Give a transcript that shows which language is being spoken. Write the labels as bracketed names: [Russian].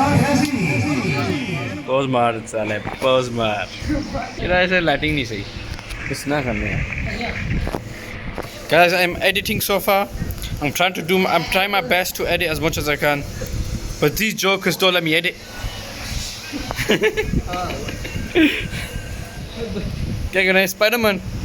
[Hindi] Pause मार साले pause मार. ये ऐसे lighting नहीं सही. कुछ ना करने हैं. [English] Guys, I'm editing so far. I'm trying my best to edit as much as I can. But these jokers don't let me edit. [Hindi] क्या करना है Spider-Man?